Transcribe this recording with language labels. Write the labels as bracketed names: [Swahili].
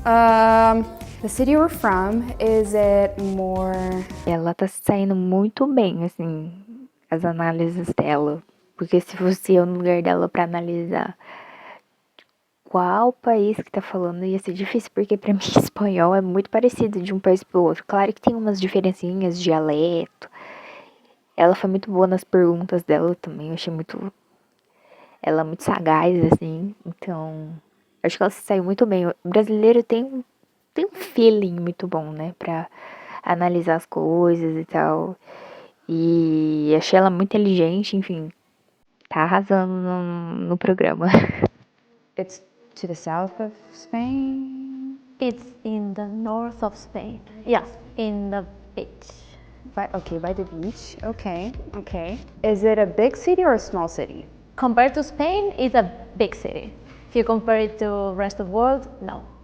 [English] The city we're from, is it more... [Portuguese] Ela tá se saindo muito bem, assim, as análises dela. Porque se fosse eu no lugar dela pra analisar qual país que tá falando, ia ser difícil, porque pra mim espanhol é muito parecido de um país pro outro. Claro que tem umas diferencinhas de dialeto. Ela foi muito boa nas perguntas dela também, eu achei muito... Ela é muito sagaz, assim, então... Acho que ela se saiu muito bem. O brasileiro tem um feeling muito bom, né, pra analisar as coisas e tal. E achei ela muito inteligente, enfim. Tá arrasando no programa. [English] It's to the south of Spain. It's in the north of Spain. Yeah, in the beach. By the beach. Okay. Is it a big city or a small city? Compared to Spain, it's a big city. If you compare it to rest of the world, no.